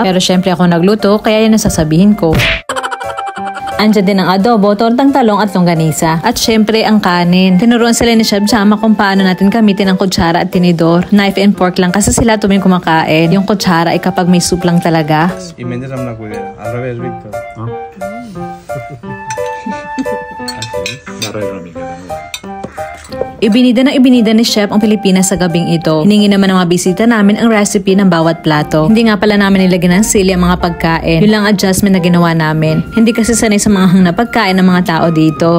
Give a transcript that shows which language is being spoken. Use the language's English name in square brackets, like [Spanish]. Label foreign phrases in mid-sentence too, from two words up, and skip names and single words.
[Filipino] Pero syempre ako nagluto, kaya yan nasasabihin ko. Andiyan din ang adobo, tortang talong at longganisa. At syempre ang kanin. Tinuruan sila ni Chef Jama kung paano natin gamitin ang kutsara at tinidor. [English] Knife and fork [Filipino] lang kasi sila tuwing kumakain. Yung kutsara ay kapag may soup lang talaga. [Spanish] Y metes a una cuidera. Al revés, Víctor. [Filipino] Ibinida ni Chef ang Pilipinas sa gabing ito. Hiningi naman ng mga bisita namin ang recipe ng bawat plato. Hindi nga pala namin nilagyan ng sili ang mga pagkain. Yun lang adjustment na ginawa namin. Hindi kasi sanay sa mga hang na pagkain ng mga tao dito.